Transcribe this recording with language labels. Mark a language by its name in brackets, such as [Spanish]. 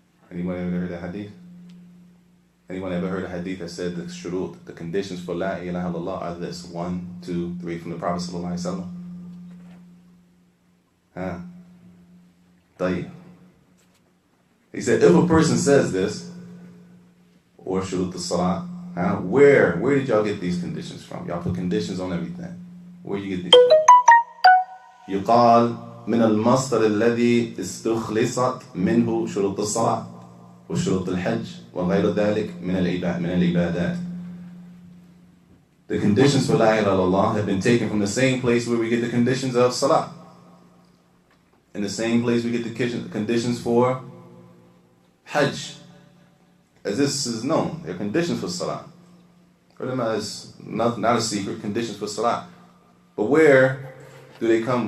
[English] Anyone ever heard that hadith? Anyone ever heard a hadith that said the shurut, the conditions for La ilaha illallah are this: 1, 2, 3 from the Prophet sallallahu alaihi wasallam? Tayyib. He said, if a person says this, or shurut al-salat, where did y'all get these conditions from? Y'all put conditions on everything. Where you get these from? [Arabic] يقال من المصدر الذي استخلصت منه شروط الصلاة وشروط الحج وغير ذلك من العبادات. [English] The conditions for La ilaha illallah have been taken from the same place where we get the conditions of salah. In the same place we get the conditions for hajj. As this is known, there are conditions for salah. Ulama is not a secret, conditions for salah. But where do they come?